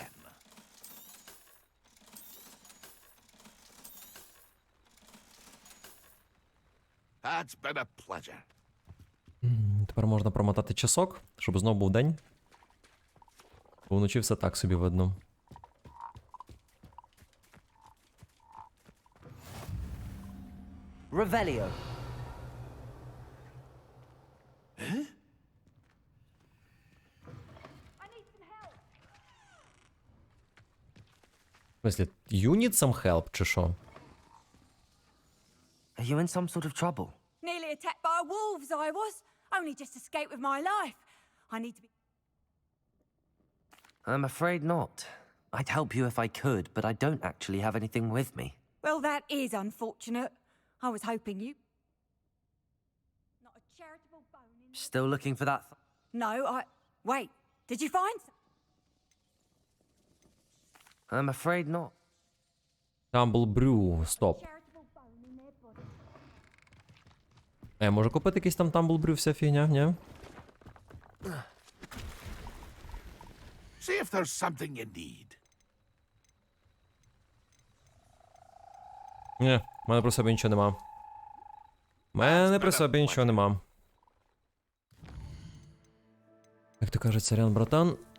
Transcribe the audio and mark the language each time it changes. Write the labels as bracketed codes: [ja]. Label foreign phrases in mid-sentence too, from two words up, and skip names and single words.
[en] That's been a pleasure. [uk] Тепер можна промотати часок, щоб знову був день. Бо вночі все так собі видно. [en] Revelio. [ru] В смысле, [en] you need some help, [uk] чи що? [en] Are you in some sort of trouble? Nearly attacked by wolves, I was. Only just escaped with my life. I need to be... I'm afraid not. I'd help you if I could, but I don't actually have anything with me. Well, that is unfortunate. I was hoping you... Not a charitable bone in... Still looking for that... No, Wait, did you find... I'm afraid not. Tumble Brew, [uk] стоп. Я можу купити якийсь там Tumble Brew, вся фігня, ні? [en] See if there's something you need. [uk] Ні, в мене при собі нічого нема. В мене при собі нічого нема. Як то каже, царян, братан.